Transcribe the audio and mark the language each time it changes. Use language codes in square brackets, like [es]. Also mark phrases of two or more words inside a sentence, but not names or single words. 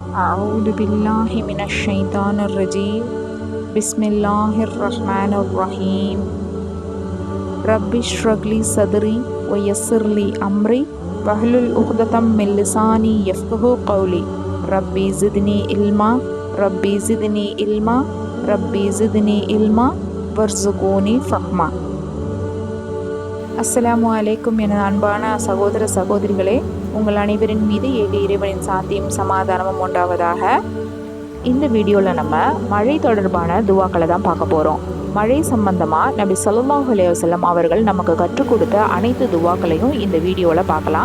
[ar] أعوذ بالله من الشيطان الرجيم بسم الله الرحمن الرحيم رب اشرح لي صدري ويسر لي أمري واحلل عقدة من لساني يفقهوا قولي ربي زدني علما ربي زدني علما ربي زدني علما وارزقوني فهما. السلام عليكم [ta] என அன்பான சகோதர சகோதரிகளே, உங்கள் அனைவரின் மீது ஏக இறைவனின் சாந்தியும் சமாதானமும் உண்டாவதாக. இந்த வீடியோவில் நம்ம மழை தொடர்பான துவாக்களை தான் பார்க்க போகிறோம். மழை சம்பந்தமாக நபி [ar] صلى الله عليه وسلم [ta] அவர்கள் நமக்கு கற்றுக் கொடுத்த அனைத்து துவாக்களையும் இந்த வீடியோவில் பார்க்கலாம்.